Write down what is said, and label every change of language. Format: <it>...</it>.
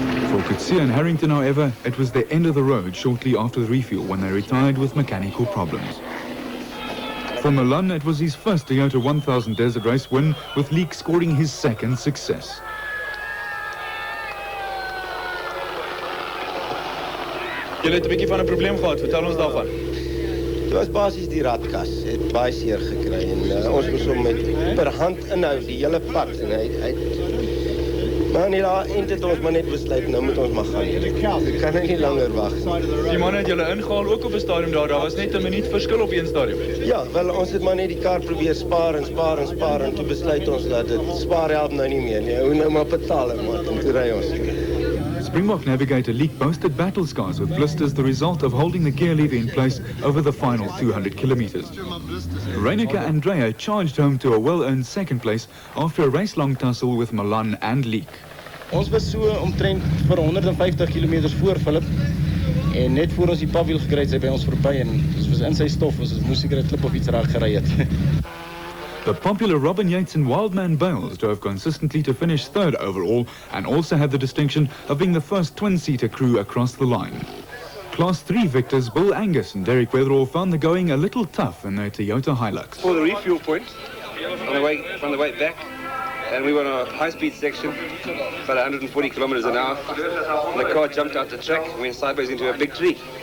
<en>For Kutsia and Harrington, however, it was the end of the road shortly after the refuel when they retired with mechanical problems. For Malan, it was his first Toyota 1000 Desert Race win, with Leek scoring his second success.</en> <af>Julle het 'n bietjie van 'n probleem gehad, vertel ons daarvan. Dit was basies die radkas, het baie seer gekry en ons moes hom met per hand inhou die hele pad en hy Maar in die eind het ons maar net besluit, nou moet ons maar gaan. Ek kan nie langer wag. Die manne het julle ingehaal ook op 'n stadium daar. Daar was net 'n minuut verskil op een stadium. Ja, wel ons het maar net die kar probeer spaar en toe besluit ons dat dit spaar help nou nie meer nie. Hoe nou maar betaal maar en toe ry ons.</af> <en>Springbok navigator Leek boasted battle scars with blisters, the result of holding the gear lever in place over the final 200 kilometers. Kunneke and Andrea charged home to a well-earned second place after a race-long tussle with Milan and Leek.</en> <af>Ons was so omtrent vir 150 km voor Philip en net voor ons die pafwiel gekry het, sy by ons verby en ons was in sy stof, ons moes seker 'n klip of iets raak gery het.</af> <en>The popular Robin Yates and Wildman Bales drove consistently to finish third overall and also had the distinction of being the first twin-seater crew across the line. Class 3 victors Bill Angus and Derek Weatherall found the going a little tough in their Toyota Hilux. For the refuel point, from the way back, and we were on a high-speed section, about 140 kilometers an hour, and the car jumped out the track and went sideways into a big tree.</en>